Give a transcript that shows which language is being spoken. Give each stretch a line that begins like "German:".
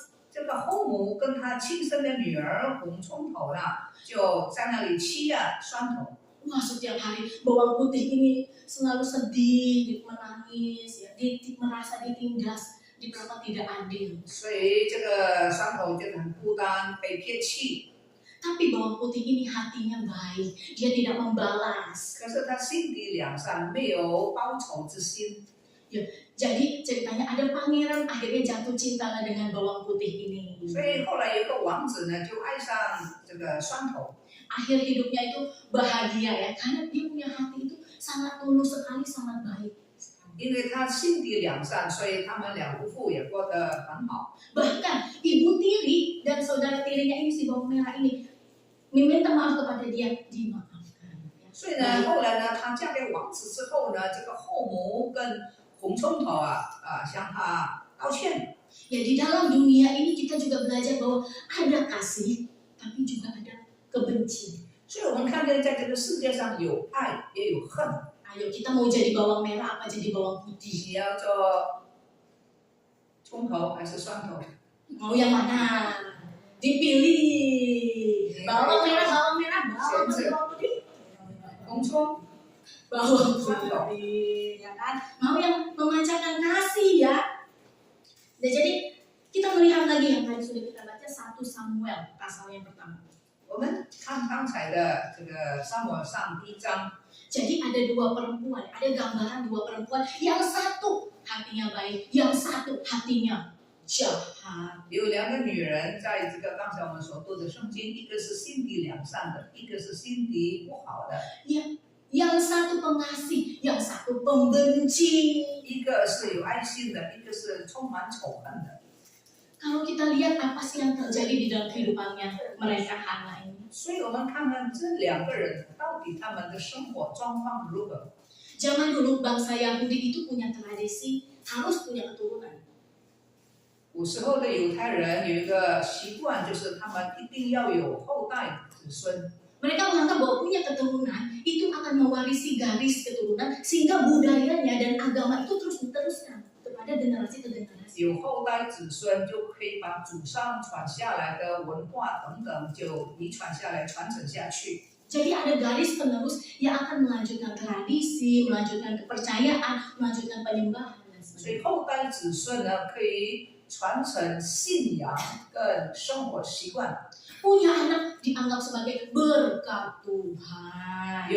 Chinese: 这个后母跟她亲生的女儿红葱头呢，就在那里欺压蒜头。
Indonesian: Wah, setiap hari bawang putih ini selalu sedih, menangis, ya, merasa ditindas, diperlakukan tidak adil.
Chinese: 所以这个蒜头就很孤单，被撇弃。
Indonesian: Tapi bawang putih ini hatinya baik, dia tidak membalas.
Chinese: 可是他心地良善，没有报仇之心。
Indonesian: Jadi ceritanya ada pangeran akhirnya jatuh cinta dengan bawang putih ini.
Chinese: 所以后来有个王子呢，就爱上这个蒜头。
Indonesian: Akhir hidupnya itu bahagia ya, karena dia punya hati itu sangat tulus sekali, sangat baik.
Chinese: 因为他心地良善，所以他们两夫妇也过得很好。
Indonesian: Bahkan ibu tiri dan saudara tirinya ini si bawang merah ini meminta maaf kepada dia, dimaafkan.
Chinese: 所以呢，后来呢，她嫁给王子之后呢，这个后母跟红葱头向他道歉。
Indonesian: Ya, di dalam dunia ini kita juga belajar bahwa ada kasih, tapi juga ada kebencian.
Chinese: 所以我们看见在这个世界上有爱也有恨。
Indonesian: Ayo kita mau jadi bawang merah apa jadi bawang putih?
Chinese: 你要做葱头还是蒜头？
Indonesian: Mau yang mana? Dipilih. Bawang merah, bawang putih.
Chinese: 红葱。
Indonesian: Bawang putih, ya kan? Mau yang memancarkan kasih ya. Nah, jadi kita melihat lagi yang tadi sudah kita baca 1 Samuel pasal yang pertama.
Chinese: 我们看刚才的这个撒母耳上1章。
Indonesian: Jadi ada 2 perempuan, ada gambaran 2 perempuan, yang satu hatinya baik, yang satu hatinya jahat.
Chinese: 有2个女人在这个刚才我们所读的圣经，一个是心地良善的，一个是心地不好的。
Indonesian: Yang satu pengasih, yang satu pembenci.
Chinese: 一个是有爱心的，一个是充满仇恨的。
Indonesian: Kalau kita lihat apa sih yang terjadi di dalam kehidupannya mereka Hana ini.
Chinese: 所以我们看看这2个人到底他们的生活状况如何。
Indonesian: Zaman dulu bangsa Yahudi itu punya tradisi harus punya keturunan.
Chinese: 古时候的犹太人有一个习惯，就是他们一定要有后代子孙。
Indonesian: Mereka menganggap bahwa punya keturunan itu akan mewarisi garis keturunan sehingga budayanya dan agama itu terus diteruskan kepada generasi ke generasi.
Chinese: 有后代子孙就可以把祖上传下来的文化等等就遗传下来，传承下去。
Indonesian: Jadi ada garis penerus yang akan melanjutkan tradisi, melanjutkan kepercayaan, melanjutkan penyembahan dan
Chinese: 所以
Indonesian: sebagainya.
Chinese: 后代子孙呢，可以传承信仰跟生活习惯。
Indonesian: Punya anak dianggap sebagai berkat Tuhan.